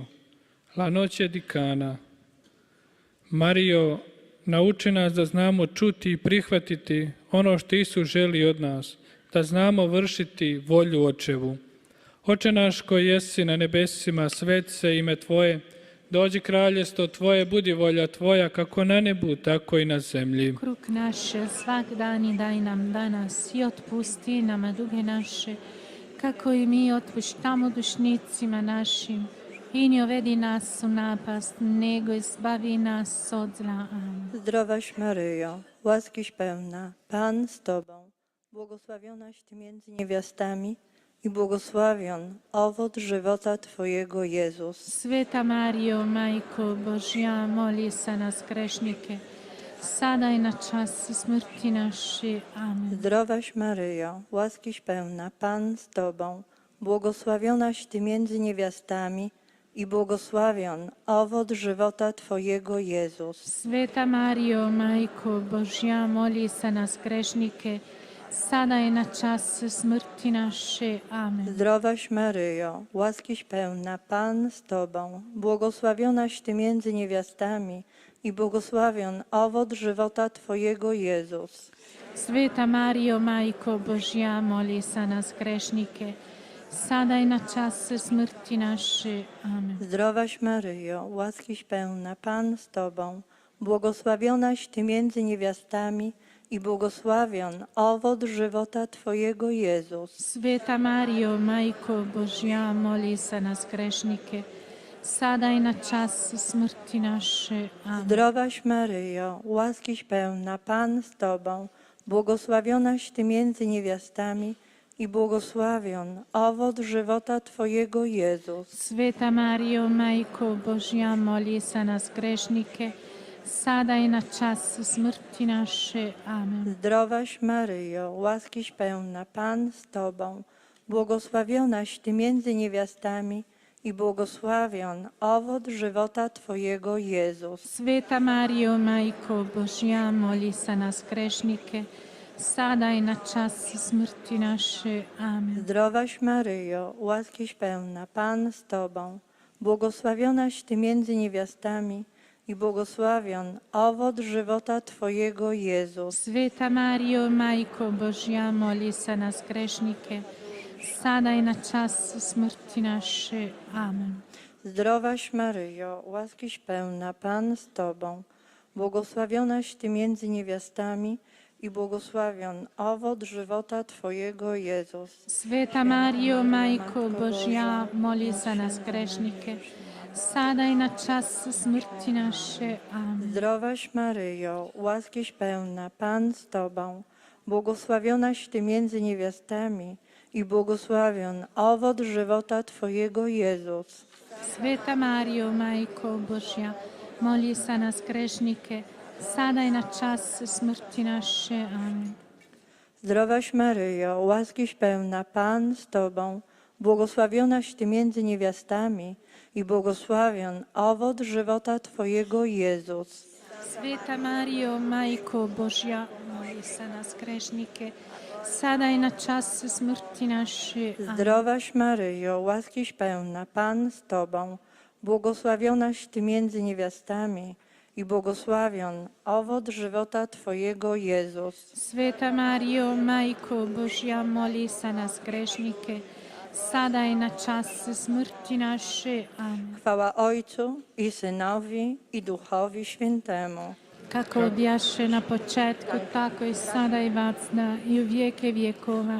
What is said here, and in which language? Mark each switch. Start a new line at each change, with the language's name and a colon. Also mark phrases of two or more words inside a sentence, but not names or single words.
Croatian: La noche di Cana. Marijo, nauči nas da znamo čuti i prihvatiti ono što Isus želi od nas, da znamo vršiti volju Očevu. Oče naš koji jesi na nebesima, svet se ime Tvoje, dođi kraljestvo Tvoje, budi volja Tvoja, kako na nebu, tako i na zemlji. Kruh naše svak dan daj nam danas i otpusti nama duge naše, kako i mi otpuštamo dušnicima našim. I ne uvedi nas u napast, nego izbavi nas od zla. Amen.
Polish: Zdrowaś Maryjo, łaskiś pełna, Pan z Tobą, błogosławionaś Ty między niewiastami i błogosławion owoc żywota Twojego Jezus.
Croatian: Sveta Marijo, Majko Božja, moli za nas grešnike, sada i na čas smrti naše. Amen.
Polish: Zdrowaś Maryjo, łaskiś pełna, Pan z Tobą, błogosławionaś Ty między niewiastami i błogosławion owoc żywota Twojego Jezus.
Croatian: Sveta Marijo, Majko Božja, moli za nas grešnike, sada i na čas smrti naše. Amen.
Polish: Zdrowaś Maryjo, łaskiś pełna, Pan z Tobą, błogosławionaś Ty między niewiastami i błogosławion owoc żywota Twojego Jezus.
Croatian: Sveta Marijo, Majko Božja, moli za nas grešnike, sada i na čas smrti naše. Amen.
Polish: Zdrowaś Maryjo, łaskiś pełna, Pan z Tobą, błogosławionaś Ty między niewiastami i błogosławion owoc żywota Twojego Jezus.
Croatian: Sveta Marijo, Majko Božja, moli za nas grešnike, sada i na čas smrti naše. Amen.
Polish: Zdrowaś Maryjo, łaskiś pełna, Pan z Tobą, błogosławionaś Ty między niewiastami i błogosławion owoc żywota Twojego Jezus.
Croatian: Sveta Marijo, Majko Božja, moli za nas grešnike, sada i na čas smrti naše. Amen.
Polish: Zdrowaś Maryjo, łaskiś pełna, Pan z Tobą, błogosławionaś Ty między niewiastami i błogosławion owoc żywota Twojego Jezus.
Croatian: Sveta Marijo, Majko Božja, moli za nas grešnike, sada i na čas smrti naše. Amen.
Polish: Zdrowaś Maryjo, łaskiś pełna, Pan z Tobą, błogosławionaś Ty między niewiastami i błogosławion owoc żywota Twojego Jezus.
Croatian: Sveta Marijo, Majko Božja, moli za nas grešnike, sada i na čas smrti naše. Amen.
Polish: Zdrowaś Maryjo, łaskiś pełna, Pan z Tobą, błogosławionaś Ty między niewiastami i błogosławion owoc żywota Twojego Jezus.
Croatian: Sveta Marijo, Majko Božja, moli za nas grešnike, sada i na czas smrti nasze. Amen.
Polish: Zdrowaś Maryjo, łaskiś pełna, Pan z Tobą, błogosławionaś Ty między niewiastami i błogosławion owoc żywota Twojego, Jezus.
Croatian: Sveta Mario, Majko Božja, moli za nas grešnike, sada i na czas smrti naše. Amen.
Polish: Zdrowaś Maryjo, łaskiś pełna, Pan z Tobą, błogosławionaś Ty między niewiastami i błogosławion owoc żywota Twojego, Jezus.
Croatian: Sveta Mario, Majko Božja, moli za nas grešnike, sada i na czas smrti naše. Amen.
Polish: Zdrowaś Maryjo, łaskiś pełna, Pan z Tobą, błogosławionaś Ty między niewiastami i błogosławion owoc żywota Twojego, Jezus.
Croatian: Sveta Mario, Majko Božja, moli za nas grešnike, sada i na czas smrti naše. Amen.
Polish: Chwała Ojcu i Synowi i Duchowi Świętemu.
Croatian: Kako bjaše na početku, tako i sada i vacna i u vijeke vjekova.